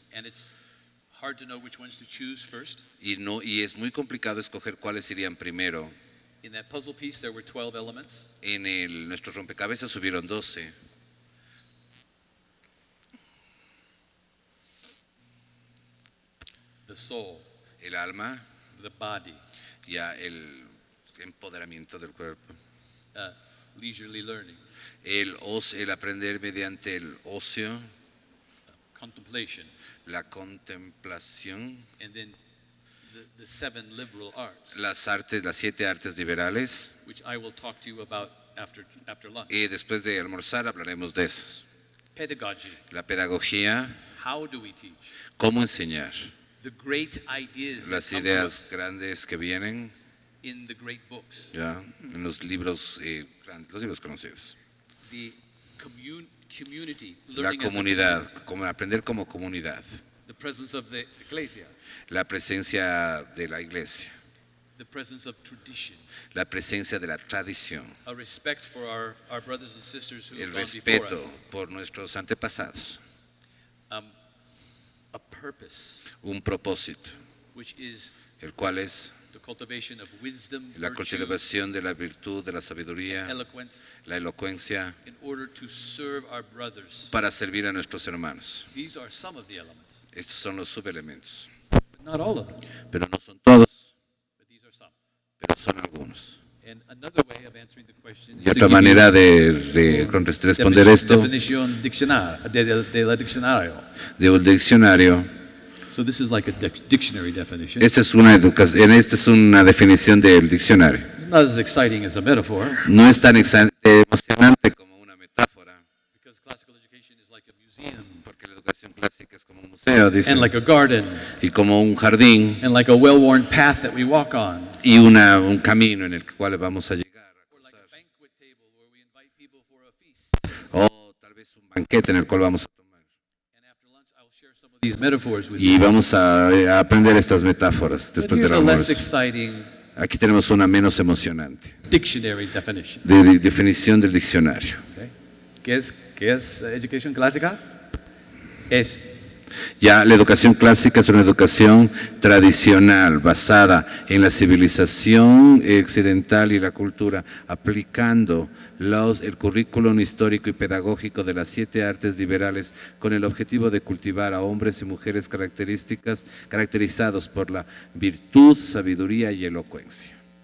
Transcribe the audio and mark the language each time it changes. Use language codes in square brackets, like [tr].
[en] and it's hard to know which ones to choose first. [es] y es muy complicado escoger cuáles irían primero. [en] In that puzzle piece, there were 12 elements. [es] En nuestro rompecabezas hubieron 12. [en] The soul, [es] El alma, [en] the body, [es] ya el empoderamiento del cuerpo. [en] leisurely learning, [es] El aprender mediante el ocio, [en] contemplation, [es] la contemplación, [en] and then the 7 liberal arts, [es] las 7 artes liberales. [en] which I will talk to you about after lunch. [es] Y después de almorzar hablaremos de esas. [en] Pedagogy, [es] La pedagogía, [en] how do we teach? [es] cómo enseñar. [en] The great ideas that [es] Las [en] come to [es] ideas [en] us [es] grandes que vienen [en] in the great books. [es] ya en los libros grandes, los libros conocidos. [en] The community, [es] La [en] learning as a [es] comunidad, [en] community. [es] como aprender como comunidad. [en] The presence of the ecclesia, [es] La presencia de la iglesia, [en] the presence of tradition, [es] la presencia de la tradición, [en] a respect for our brothers and sisters who [es] el [en] have gone before [es] respeto [en] us, [es] por nuestros antepasados, [en] a purpose, [es] un propósito, [en] which is [es] el cual es [en] the cultivation of wisdom, [es] la [en] virtue, [es] cultivación de la virtud, de la sabiduría, [en] eloquence, [es] la elocuencia, [en] in order to serve our brothers. [es] para servir a nuestros hermanos. [en] These are some of the elements, [es] Estos son los subelementos, [en] but not all of them, [es] pero no son todos, [en] but these are some. [es] pero son algunos. [en] And another way of answering the question [es] Y [en] is to [es] otra [en] give you [es] manera de responder esto, definition de la diccionario. de un diccionario. [en] So this is like a dictionary definition. [es] Esta es una definición del diccionario. [en] It's not as exciting as a metaphor, [es] No es tan emocionante como una metáfora, [en] because classical education is like a museum, [es] porque la educación clásica es como un museo, dice, [en] and like a garden, [es] y como un jardín, [en] and like a well-worn path that we walk on, [es] y un camino en el cual vamos a llegar. [en] or like a banquet table where we invite people for a feast. [es] O tal vez un banquete en el cual vamos a tomar. [en] And after lunch, I'll share some of these metaphors with [es] Y [en] you. [es] vamos a aprender estas metáforas [en] But [es] después [en] here's [es] del [en] a less [es] almuerzo. [en] exciting [es] Aquí tenemos una menos emocionante, [en] dictionary definition. [es] de definición del diccionario. [en] Okay. [es] ¿Qué es educación clásica? Es Ya la educación clásica es una educación tradicional basada en la civilización occidental y la cultura, aplicando el currículum histórico y pedagógico de las 7 artes liberales con el objetivo de cultivar a hombres y mujeres caracterizados por la virtud, sabiduría y elocuencia.